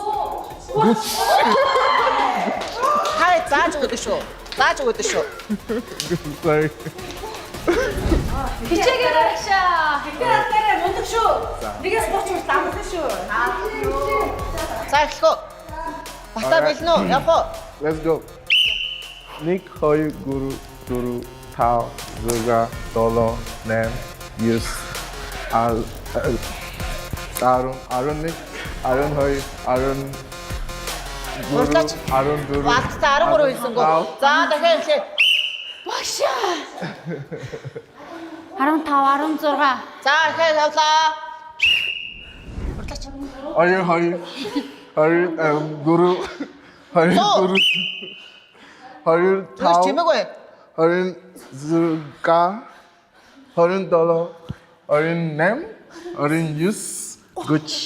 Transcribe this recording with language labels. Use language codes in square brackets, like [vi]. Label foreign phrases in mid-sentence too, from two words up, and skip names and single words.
[mn] Хай зааж өгдөө шүү. Зааж өгдөө шүү. [en] Sorry. [mn] Хичээгээр арагшаа. Хитэр алтаараа мундаг шүү. Нэгээс 30 хүртэл амархан шүү. За эхлэх үү. Батаа билнэ үү? Явах уу? [en] Let's go. Nick, хоёр Guru, Tao, [mn] Zurga, Dolo, Nem, Yus, Arun Nick, Arun хоёр, Arun Уртлаач. Arun Guru. Багтаа 13 хэлсэнгөө. За дахиад эхлэе. Багшаа. 15, 16. За дахиад явлаа. Уртлаач. Arun Guru. Arun Tao. Чимээгүй. Arun Zurga. Arun Dolo. Arun Nem. Arun Yus. [en] Good.